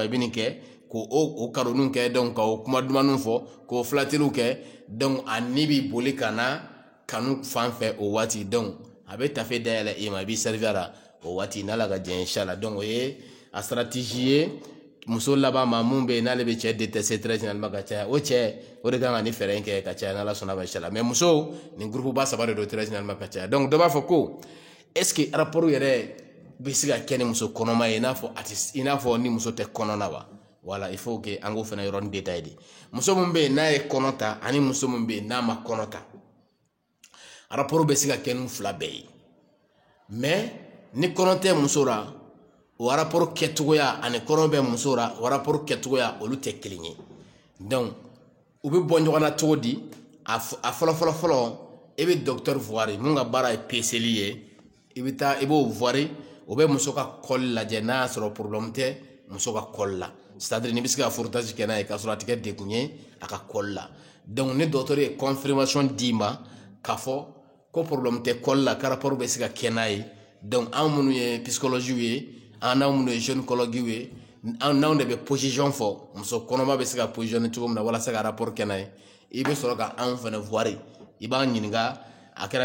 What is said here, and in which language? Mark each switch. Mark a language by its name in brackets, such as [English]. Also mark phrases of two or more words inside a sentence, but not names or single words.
[Bambara] i bɛ nin kɛ k'o karoninw kɛ donc ka o kuma dumanw fɔ k'o flatteriw kɛ donc a ni b'i boli ka na kanu fan fɛ o waati donc a bɛ tafe dayɛlɛ i ma i b'i servir la o waati n'Ala ka jɛn inchallah donc o ye a stratégie ye muso laban ma mun bɛ yen n'ale bɛ cɛ détester [French] très généralement [Bambara] ka caya o cɛ o de kan ka nin fɛɛrɛ in kɛ ka caya n'Ala sɔnna ma inchallah mais muso nin groupe ba saba de don [French] très généralement [Bambara] ka caya donc dɔ b'a fɔ ko [French] est ce que [Bambara] rapport yɛrɛ bɛ se ka kɛ ni muso kɔnɔma ye i n'a fɔ ni muso tɛ kɔnɔ na wa voilà [French] il faut que [Bambara] an k'o fana yɔrɔnin détail de muso min bɛ yen n'a ye kɔnɔ ta ani muso min bɛ yen n'a ma kɔnɔ ta rapport bɛ se ka kɛ ni fila bɛɛ ye mais ni kɔnɔ tɛ muso la o rapport kɛcogoya ani kɔnɔ bɛ muso la o rapport kɛcogoya olu tɛ kelen ye donc u bɛ bɔ ɲɔgɔn na cogo di a fɔlɔ i bɛ docteur voir mun ka baara ye peseli ye i bɛ taa i b'o voir o bɛ muso ka col lajɛ n'a y'a sɔrɔ problème tɛ muso ka col la [French] c'est à dire [Bambara] ni bɛ se ka frottage kɛ n'a ye k'a sɔrɔ a tɛ kɛ degun ye a ka col la donc ni docteur ye confirmation d'i ma k'a fɔ ko problème tɛ col la ka rapport bɛ se ka kɛ n'a ye donc an minnu ye psychologue ye an n'anw minnu ye gynécologue ye n'anw de bɛ position fɔ muso kɔnɔma bɛ se ka positionner cogo min na walasa ka rapport kɛ n'a ye i bɛ sɔrɔ ka anw fana voir i b'an ɲininka a kɛra